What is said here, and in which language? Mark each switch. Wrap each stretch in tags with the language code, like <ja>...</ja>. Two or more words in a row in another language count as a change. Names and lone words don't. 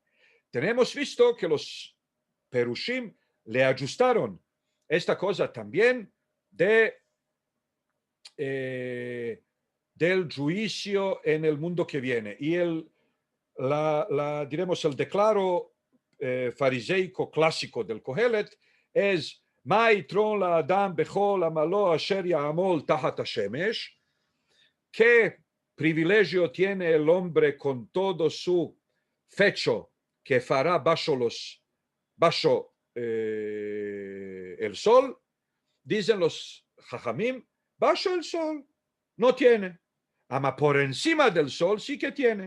<es>Tenemos visto que los Perushim le ajustaron esta cosa también del juicio en el mundo que viene. Y diremos, el declaro fariseico clásico del Kohelet es</es> <he>מה יתרון לאדם בכל עמלו אשר יעמל תחת השמש.</he> <es>¿Qué privilegio tiene el hombre con todo su fecho que fará bajo el sol? Dicen los jajamim, bajo el sol no tiene, ama por encima del sol sí que tiene.</es>